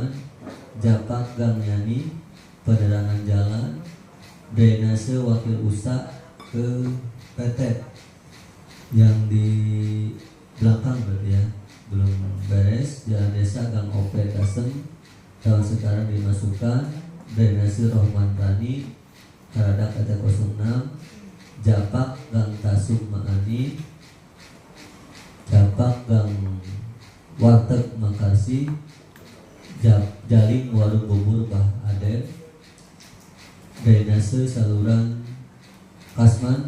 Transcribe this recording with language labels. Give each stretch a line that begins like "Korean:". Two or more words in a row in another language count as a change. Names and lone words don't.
Indonesian: Japak gang Yani, penerangan jalan, drainase wakil usaha ke PT yang di belakang berarti ya, belum beres. Jalan desa gang OP Kasem tahun sekarang dimasukkan. Drainase Rohman Rani Karadak PT 06, japak gang Tasuk Maani, japak gang Warteg Makasi, jaling Warung Bubur Bah Aden, drainase saluran Kasman.